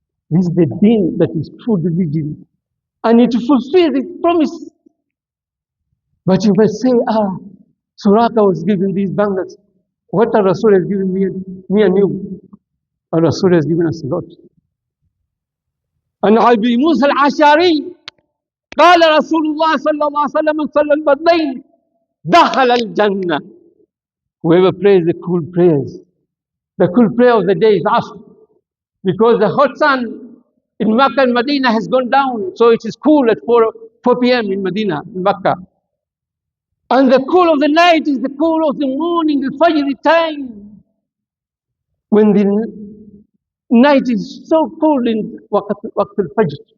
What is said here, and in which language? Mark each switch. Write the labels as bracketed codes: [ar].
[en] This is the deen that is true religion. And it fulfills its promise. But you may say, Suraka was given these bangles. What a Rasul has given me and you. And Rasul has given us a lot. [ar] And Abi Musa al-Ashari قال رسول الله صلى الله عليه وسلم صلى البدين دخل الجنة. [en] Whoever prays the cool prayers, the cool prayer of the day is Asr, because the hot sun in Makkah and Medina has gone down, so it is cool at 4 p.m. in Medina, in Makkah. And the cool of the night is the cool of the morning, the Fajr time, when the night is so cold in Waqt al-Fajr.